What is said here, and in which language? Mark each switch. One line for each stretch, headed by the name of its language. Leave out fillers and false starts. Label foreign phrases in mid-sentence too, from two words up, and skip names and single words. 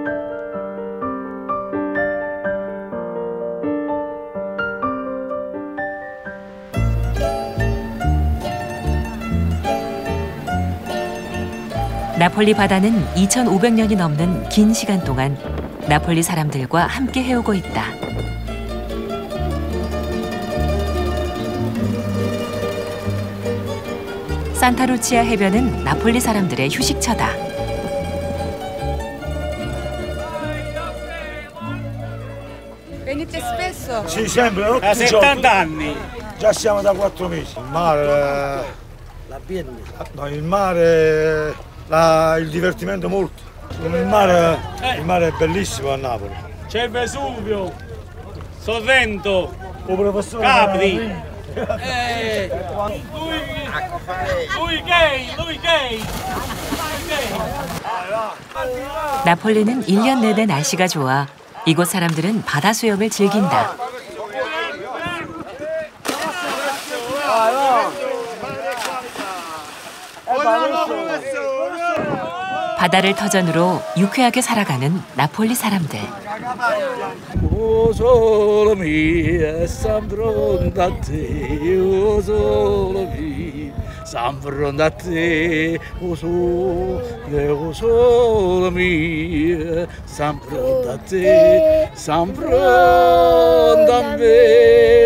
Korean: 나폴리 바다는 2,500년이 넘는 긴 시간 동안 나폴리 사람들과 함께 해오고 있다. 산타루치아 해변은 나폴리 사람들의 휴식처다.
Italian: Venite spesso? Sì, sempre, da 70 anni. Già siamo da 4 mesi. Il mare, no, il mare, il divertimento molto. Il mare è bellissimo a Napoli. C'è il Vesuvio, Sorrento, Capri. Lui gay.
Korean: 나폴리는 1년 내내 날씨가 좋아 이곳 사람들은 바다 수영을 즐긴다. 바다를 터전으로 유쾌하게 살아가는 나폴리 사람들.
Italian: O sole mio, sempre da te, o sole mio, sempre da te, o sole mio, sempre da te, sempre da me.